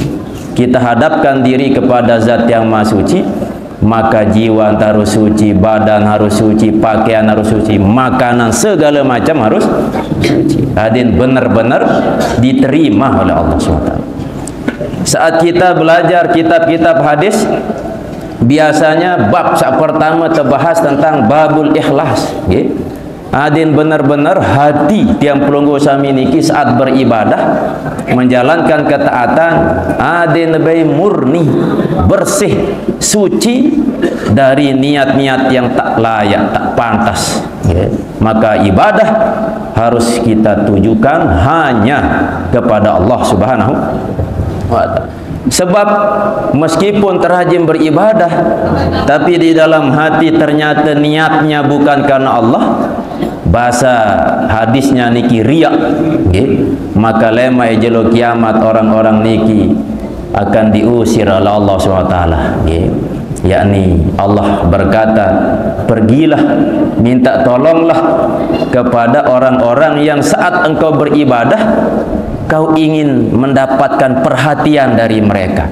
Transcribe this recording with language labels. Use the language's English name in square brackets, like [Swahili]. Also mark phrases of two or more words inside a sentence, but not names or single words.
[Indonesian] Kita hadapkan diri kepada zat yang Maha Suci, maka jiwa harus suci, badan harus suci, pakaian harus suci, makanan segala macam harus suci. Hadirin, benar-benar diterima oleh Allah SWT. Saat kita belajar kitab-kitab hadis, biasanya bab pertama terbahas tentang babul ikhlas. Adin benar-benar hati [Sasak] tiang pelunggu sami niki [Indonesian] saat beribadah menjalankan ketaatan adin lebih murni, bersih, suci dari niat-niat yang tak layak, tak pantas. Maka ibadah harus kita tujukan hanya kepada Allah Subhanahu wa ta'ala. Sebab meskipun terajin beribadah tapi di dalam hati ternyata niatnya bukan karena Allah, bahasa hadisnya niki riak, maka [Sasak] lemai jelo [Indonesian] kiamat orang-orang niki akan diusir oleh Allah SWT. Yakni Allah berkata, pergilah, minta tolonglah kepada orang-orang yang saat engkau beribadah kau ingin mendapatkan perhatian dari mereka.